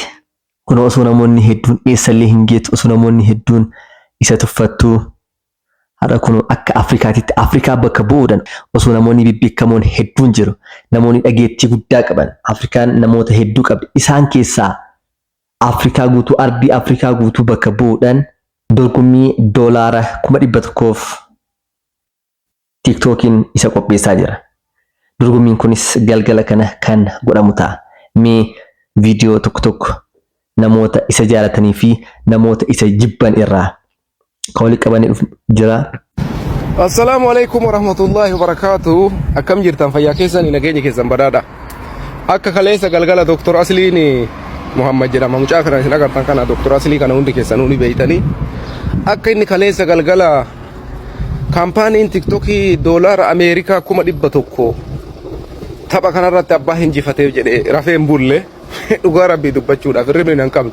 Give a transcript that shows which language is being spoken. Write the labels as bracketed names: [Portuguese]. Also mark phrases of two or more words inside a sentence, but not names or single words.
[Oromo] Kun osoo namoonni hedduun eessallee hin geetu osoo namoonni hedduun isa tuffattuu hada kun akka Afrikaatitti Afrikaa bakka bu'uudhaan osoo namoonni bibbeekamoon hedduun jiru namoonni dhageettii guddaa qaban Afrikaan namoota hedduu qabdi isaan keessaa Afrikaa guutuu ardii Afrikaa guutuu bakka bu'uudhaan dorgommii doolaara 100,000f TikTokiin isa qopheessaa jira. Dorgommiin kunis galgala kana kan godhamu ta'a. Mee viidiyoo tokko namoota isa jaalatanii fi namoota isa jibban irraa kawali qabanii jira. [Arabic] السلام عليكم ورحمة الله وبركاته. [Oromo] Akkam jirtan fayyaa keessan nageenya keessan badhaadha. Akka kaleessa galgala Dr. Asliin Muhammad jedhama mucaa kana isin agartan kana Dr. Aslii kana hundi keessan hundi beeytanii akka inni kaleessa galgala kaampaaniin TikTokii doolaara Ameerikaa 100,000 tapha kanarratti abbaa hinjifateef jedhee rafeen bulle dhugaa rabbii dubbachuudhaaf hirribni nan qabdu.